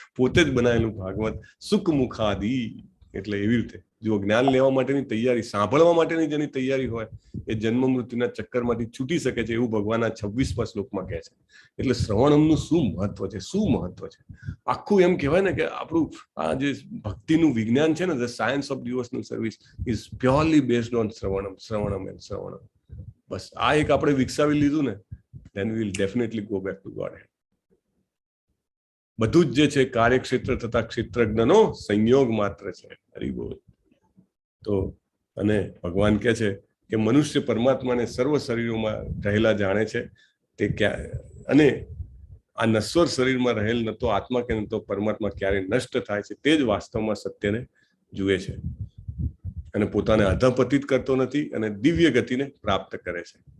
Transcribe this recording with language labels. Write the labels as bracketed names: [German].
[Gujarati] પોતે જ બનાવેલું ભાગવત સુખ મુખાદી. એટલે એવી રીતે જો જ્ઞાન લેવા માટેની તૈયારી, સાંભળવા માટેની જેની તૈયારી હોય એ જન્મ મૃત્યુના ચક્કરમાંથી છૂટી શકે છે, એવું ભગવાન આ 26મા શ્લોકમાં કહે છે. એટલે શ્રવણમનું શું મહત્વ છે, શું મહત્વ છે. આખું એમ કહેવાય ને કે આપણું આ જે ભક્તિનું વિજ્ઞાન છે ને, [English] The science of devotional service is purely based on shravanam. [Gujarati] બસ આ એક આપણે વિકસાવી લીધું ને, [English] then we will definitely go back to Godhead. [Gujarati] બધું જ જે છે કાર્યક્ષેત્ર તથા ક્ષેત્રજ્ઞનો સંયોગ માત્ર છે. હરિબોલ. તો અને ભગવાન કહે છે કે મનુષ્ય પરમાત્માને સર્વ શરીરોમાં રહેલા જાણે છે. તે અને આ નશ્વર શરીરમાં રહેલ ન તો આત્મા કે ન તો પરમાત્મા ક્યારે નષ્ટ થાય છે, તે જ વાસ્તવમાં સત્યને જુએ છે અને પોતાને અધપતિત કરતો નથી અને દિવ્ય ગતિને પ્રાપ્ત કરે છે.